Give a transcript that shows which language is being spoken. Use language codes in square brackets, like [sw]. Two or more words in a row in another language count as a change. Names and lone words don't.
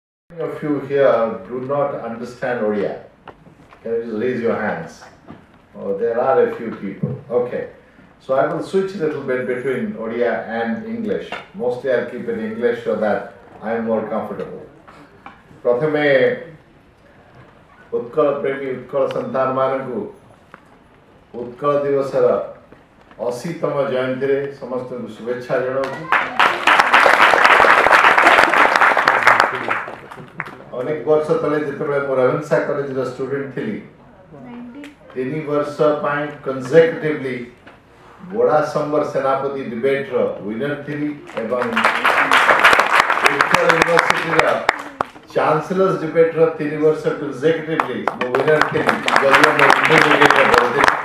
[en] Of you here do not understand Odia. Can you just raise your hands? Oh, there are a few people. Okay. So I will switch a little bit between Odia and English. Mostly I'll keep it in English so that I am more comfortable. [or] ପ୍ରଥମେ ଉତ୍କଳ ପ୍ରେମୀ ଉତ୍କଳ ସନ୍ତାନ ମାନଙ୍କୁ ଉତ୍କଳ ଦିବସର 80ତମ ଜୟନ୍ତୀ ରେ ସମସ୍ତ ଶୁଭେଚ୍ଛା ଜଣାଉଛୁ। ଅନେକ ବର୍ଷ ତଳେ ଯେତେବେ ମୋ ରେଭେନ୍ସା କଲେଜ ର ଷ୍ଟୁଡେଣ୍ଟ ଥିଲି 3 ବର୍ଷ ପାଇଁ କନସେକ୍ୟୁଟିଭଲି ବୋଡ଼ା ସମ୍ବର ସେନାପତି ଡିବେଟ ର ୱିନର ଥିଲି ଏବଂ ଉତ୍କଳ ୟୁନିଭର୍ସିଟି ର [en] chancellor's debate [or] ର 3 ବର୍ଷ କନସେକ୍ୟୁଟିଭଲି ମୋ ୱିନର ଥିଲି ଯଦିଓ ମୋ ଇଣ୍ଟରମିଡିଏଟ ର